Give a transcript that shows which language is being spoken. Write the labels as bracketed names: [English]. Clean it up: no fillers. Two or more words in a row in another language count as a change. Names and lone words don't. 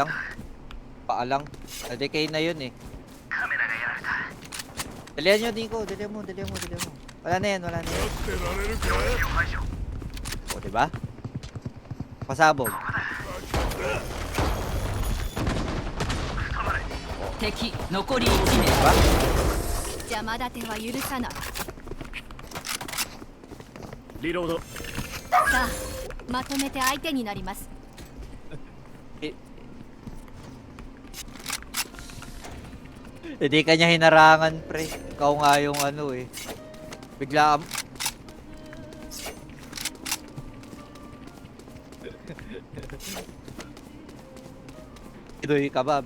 [Filipino] Paalang. Na-decay na yun eh. Dalihan nyo, Nico. Dalihan mo. Wala na yan. O, diba? Pasabog. [Japanese] 敵残り1名。 [Filipino] Diba? [Japanese] 邪魔立ては許さない。リロード。さあまとめて相手になります。 [Filipino] Hindi ka niya hinarangan, pre. Ikaw nga yung ano eh. Bigla Idoy ka ba?